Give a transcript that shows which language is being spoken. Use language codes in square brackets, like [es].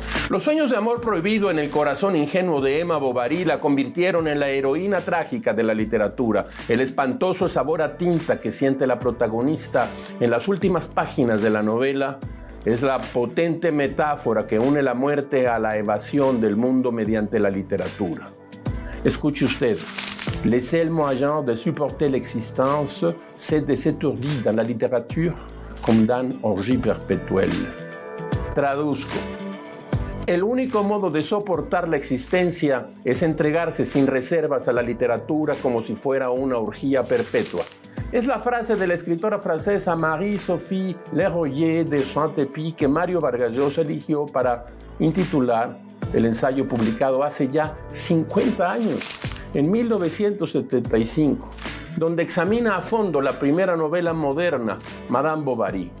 [es] Los sueños de amor prohibido en el corazón ingenuo de Emma Bovary la convirtieron en la heroína trágica de la literatura. El espantoso sabor a tinta que siente la protagonista en las últimas páginas de la novela es la potente metáfora que une la muerte a la evasión del mundo mediante la literatura. Escuche usted, [fr] Les seuls moyens de supporter l'existence, c'est de s'étourdir dans la littérature comme dans orgie perpétuelle. [es] Traduzco. El único modo de soportar la existencia es entregarse sin reservas a la literatura como si fuera una orgía perpetua. Es la frase de la escritora francesa Marie-Sophie Leroyer de Saint-Épi que Mario Vargas Llosa eligió para intitular el ensayo publicado hace ya 50 años, en 1975, donde examina a fondo la primera novela moderna, Madame Bovary.